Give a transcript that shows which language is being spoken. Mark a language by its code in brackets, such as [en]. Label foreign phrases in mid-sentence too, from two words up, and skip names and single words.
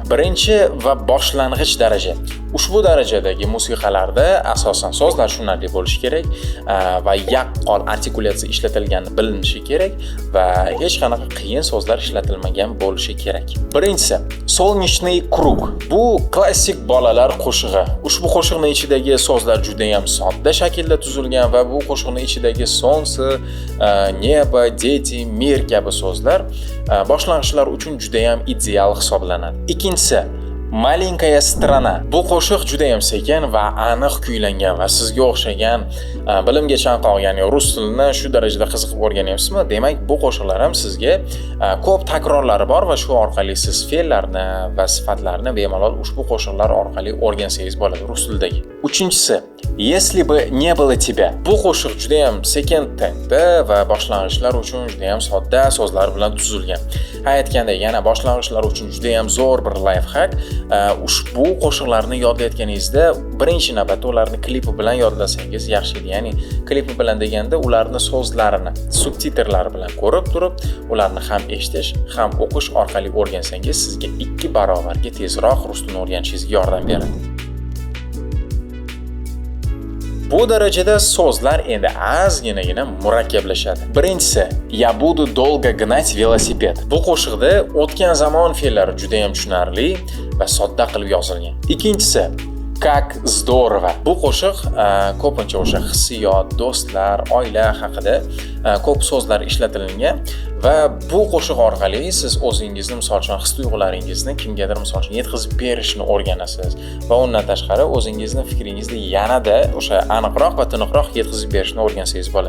[uz] Birinchi va boshlang'ich daraja. Ushbu darajadagi musiqalarda asosan so'zlar tushunarli bo'lishi kerak va yaqqol artikulatsiya ishlatilgani bilinishi kerak va hech qanaqa qiyin so'zlar ishlatilmagan bo'lishi kerak. Birinchisi, Solnechniy krug. Bu klassik bolalar qo'shig'i. Ushbu qo'shiqning ichidagi so'zlar juda ham sodda shaklda tuzilgan va bu qo'shiqning ichidagi [ru] солнце, неба, дети, [uz] mir kabi so'zlar boshlang'ichlar uchun juda ham ideal hisoblanadi. Ikkinchisi, Malinkaya strana. Bu qo'shiq juda ham sekin va aniq kuylangan va sizga o'xshagan bilimga chanqoq, ya'ni rus tilini shu darajada qiziqib o'rganyapsizmi? Demak, bu qo'shiqlar ham sizga ko'p takrorlari bor va shu orqali siz fe'llarni va sifatlarni bemalol ushbu qo'shiqlar orqali o'rgansangiz bo'ladi rus tilidagi. Uchinchisi, Если бы не было тебя. Bu qo'shiq juda ham sekin tempda va boshlang'ichlar uchun juda ham sodda so'zlar bilan tuzilgan. Aytgandek, yana boshlang'ichlar uchun juda ham zo'r bir lifehack. Ushbu qo'shiqlarni yodlayotganingizda birinchi navbatda ularni klipi bilan yodlasangiz yaxshi edi. Ya'ni klipi bilan deganda ularni so'zlarini subtitrlari bilan ko'rib turib, ularni ham eshitish, ham o'qish orqali o'rgansangiz sizga 2 barobarga tezroq rus tilini o'rganishingizga yordam beradi. Bu darajada so'zlar endi ozginagina murakkablashadi. Birinchisi, "Я буду долго гнать велосипед". Bu qo'shiqda o'tgan zamon fe'llari juda ham tushunarli va sodda qilib yozilgan. Ikkinchisi, "Как здорово". Bu qo'shiq ko'pincha o'sha hissiyot, do'stlar, oila haqida ko'p so'zlar ishlatilgan va bu qo'shiq orqali siz o'zingizni, misol uchun, his-tuyg'ularingizni kimgadir misol uchun yetkazib berishni o'rganasiz va undan tashqari o'zingizni fikringizni yanada o'sha aniqroq va tiniqroq yetkazib berishni o'rgansangiz bo'ladi.